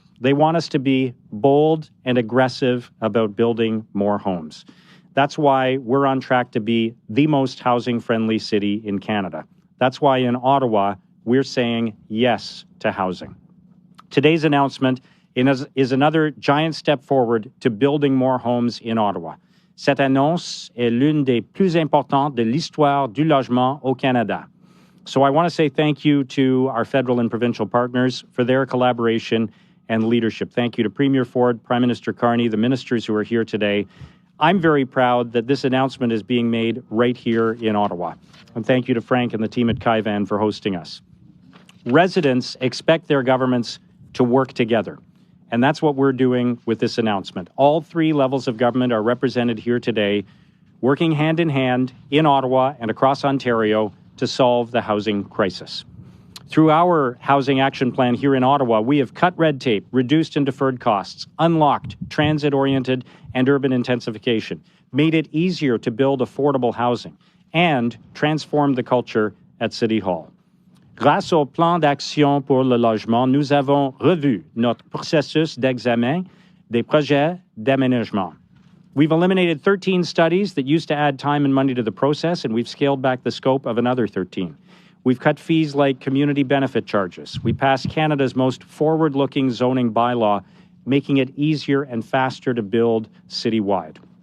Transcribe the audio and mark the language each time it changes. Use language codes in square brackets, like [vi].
[en] They want us to be bold and aggressive about building more homes. That's why we're on track to be the most housing-friendly city in Canada. That's why in Ottawa, we're saying yes to housing. Today's announcement is another giant step forward to building more homes in Ottawa. [fr] Cette annonce est l'une des plus importantes de l'histoire du logement au Canada. [en] So I want to say thank you to our federal and provincial partners for their collaboration and leadership. Thank you to Premier Ford, Prime Minister Carney, the ministers who are here today. I'm very proud that this announcement is being made right here in Ottawa. And thank you to Frank and the team at Kaivan for hosting us. Residents expect their governments to work together. And that's what we're doing with this announcement. All three levels of government are represented here today, working hand in hand in Ottawa and across Ontario to solve the housing crisis. Through our housing action plan here in Ottawa, we have cut red tape, reduced and deferred costs, unlocked transit-oriented and urban intensification, made it easier to build affordable housing, and transformed the culture at City Hall. [fr] Grâce au plan d'action pour le logement, nous avons revu notre processus d'examen des projets d'aménagement. [en] We've eliminated 13 studies that used to add time and money to the process, and we've scaled back the scope of another 13. We've cut fees like community benefit charges. We passed Canada's most forward-looking zoning bylaw, making it easier and faster to build citywide.